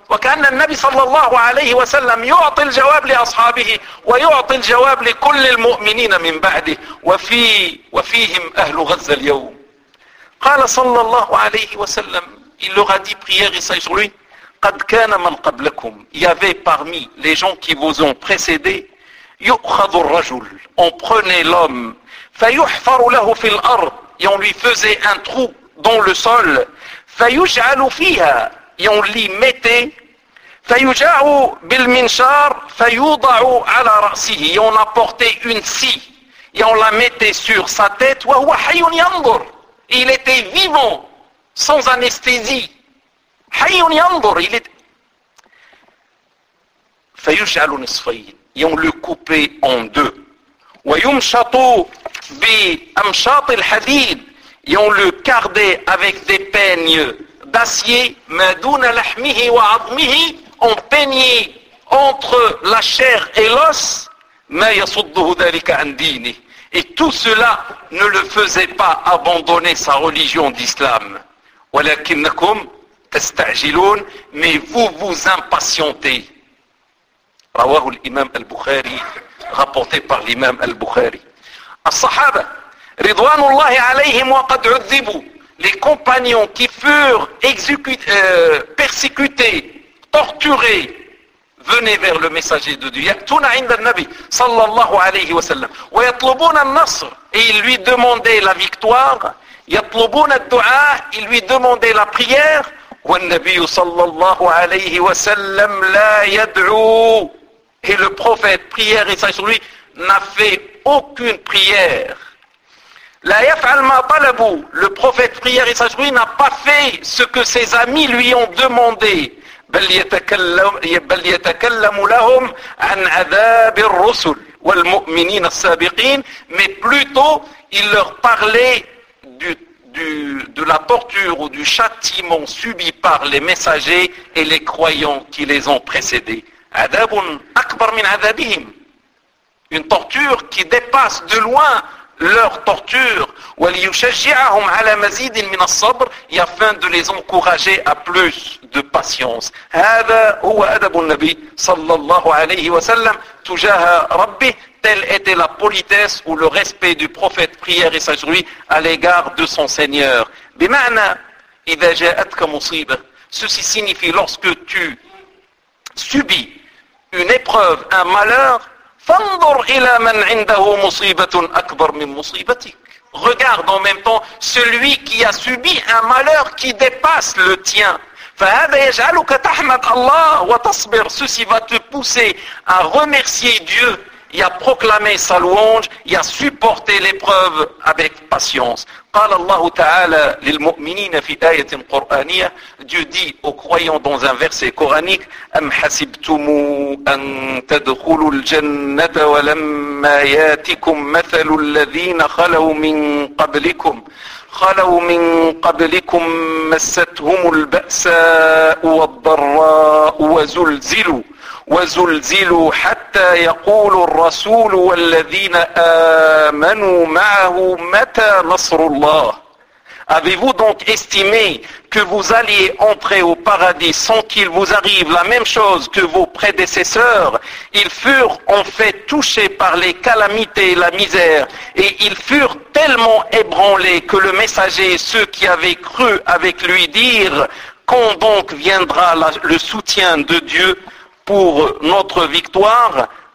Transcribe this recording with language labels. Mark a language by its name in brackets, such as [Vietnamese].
[Arabic] وَكَأَنَّ النَّبِي صَلَّى اللَّهُ عَلَيْهِ وَسَلَّمْ يُعْطِ الْجَوَابِ لِأَصْحَابِهِ وَيُعْطِ الْجَوَابِ لِكُلِّ الْمُؤْمِنِينَ مِنْ بَعْدِهِ وَفِيهِمْ أَهْلُ غَزَّ الْيَوْمِ. قَالَ صَلَّى اللَّهُ عَلَيْهِ وَسَلَّمْ. [French] Il leur a dit prière et saïd sur lui, [Arabic] قَدْ كَانَ مَنْ قَبْلَكُمْ. [French] Il y avait parmi les gens qui vous ont précédé, [Arabic] يُؤْخَذُ الرَّجُلُ. [French] On prenait l'homme, [Arabic] فَيُحْفَرُ لَهُ فِي الْأَرْضِ. [French] Et on lui faisait un trou dans le sol, [Arabic] فَيُجْعَلُ فِيهَا. [French] Et on l'y mettait, [Arabic] فَيُجَعُ بِالْمِنْشَارِ فَيُوضَعُ عَلَى رَأْسِهِ. [French] Et on apportait une scie, et on la mettait sur sa tête, [Arabic] وَهُوَ حَيٌّ يَنْظُرُ. [French] Il était vivant, sans anesthésie. [Arabic] حَيٌّ يَنْظُرُ. [French] Il était... [Arabic] فَيُجْعَلُ نِصْفَيْنِ. [French] Et on le coupait en deux. [Arabic] وَيُمْشَطُ بِأَمْشَاطِ الْحَدِيدِ. [French] Et on le cardait avec des peignes d'acier. [Arabic] مَا دُونَ لَحْمِهِ وَعَظْمِهِ. [French] On peignait entre la chair et l'os. [Arabic] مَا يَصُدُّهُ ذَلِكَ عَنْ دِينِهِ. [French] Et tout cela ne le faisait pas abandonner sa religion d'islam. [Arabic] وَلَكِنَّكُمْ تَسْتَعْجِلُونَ. [French] Mais vous vous impatientez. [Arabic] رواه الإمام البخاري [French] rapporté par l'imam al-Bukhari. [Arabic] الصحابة رضوان الله عليهم وقد عذبوا. [French] Les compagnons qui furent persécutés, torturés, venaient vers le messager de Dieu. [Arabic] يأتون عند النبي صلى الله عليه وسلم ويطلبون النصر. [French] Et ils lui demandaient la victoire. [Arabic] يطلبون الدعاء. [French] Ils lui demandaient la prière. [Arabic] والنبي صلى الله عليه وسلم لا يدعو. [French] Et le prophète, prière et saint sur lui, n'a fait aucune prière. [Arabic] La yaf'al ma talabou, [French] le prophète, prière et saint sur lui, n'a pas fait ce que ses amis lui ont demandé. [Arabic] بل يتكلم لهم عن عذاب الرسل والمؤمنين السابقين. [French] Mais plutôt, il leur parlait de la torture ou du châtiment subi par les messagers et les croyants qui les ont précédés. [Arabic] عذاب أكبر من عذابهم. [French] Une torture qui dépasse de loin leur torture. [Arabic] وليشجعهم على مزيد من الصبر. [French] Et afin de les encourager à plus de patience. [Arabic] هذا هو أدب النبي صلى الله عليه وسلم تجاه ربه. [French] Telle était la politesse ou le respect du prophète, prière et saint-Jurui, à l'égard de son Seigneur. [Arabic] بمعنى إذا جاءتك مصيبة. [French] Ceci signifie lorsque tu subi une épreuve, un malheur, [Arabic] fanzur ila man indahu musibatun akbar min musibatik. [French] Regarde en même temps celui qui a subi un malheur qui dépasse le tien. [Arabic] فهذا يجعلك تحمد الله وتصبر. [French] Ceci va te pousser à remercier Dieu et à proclamer sa louange et à supporter l'épreuve avec patience. [Arabic] قال الله تعالى للمؤمنين في آية قرآنية. [French] Dieu dit aux croyants dans un verset coranique: [Arabic] أم حسبتم أن تدخلوا الجنة ولما ياتكم مثل الذين خلوا من قبلكم خلوا من قبلكم مستهم البأساء والضراء وزلزلوا حتى يقول الرسول والذين آمنوا معه متى نصر الله. [French] Avez-vous donc estimé que vous alliez entrer au paradis sans qu'il vous arrive la même chose que vos prédécesseurs? Ils furent en fait touchés par les calamités et la misère, et ils furent tellement ébranlés que le messager et ceux qui avaient cru avec lui dirent: quand donc viendra le soutien de Dieu pour notre victoire?